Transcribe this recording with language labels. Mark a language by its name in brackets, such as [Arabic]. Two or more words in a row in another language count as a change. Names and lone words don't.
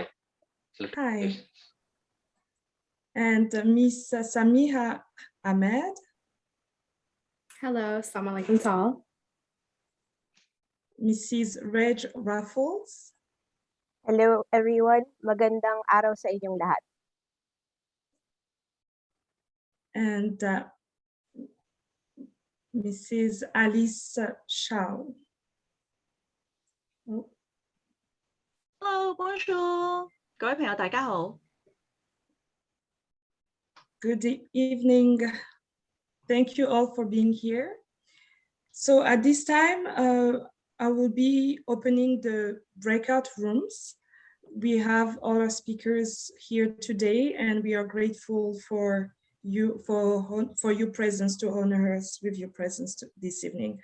[English] Hi. And Miss Samiha Ahmed. Hello, [Arabic] السلام عليكم [English] to all. Mrs. Reg Raffles. Hello everyone, [Filipino] magandang araw sa inyong lahat. [English] And Mrs. Alice Shao. Oh. Hello, bonjour. [Chinese] 各位朋友，大家好。 [English] Good evening. Thank you all for being here. So at this time, I will be opening the breakout rooms. We have all our speakers here today, and we are grateful for your presence, to honor us with your presence this evening.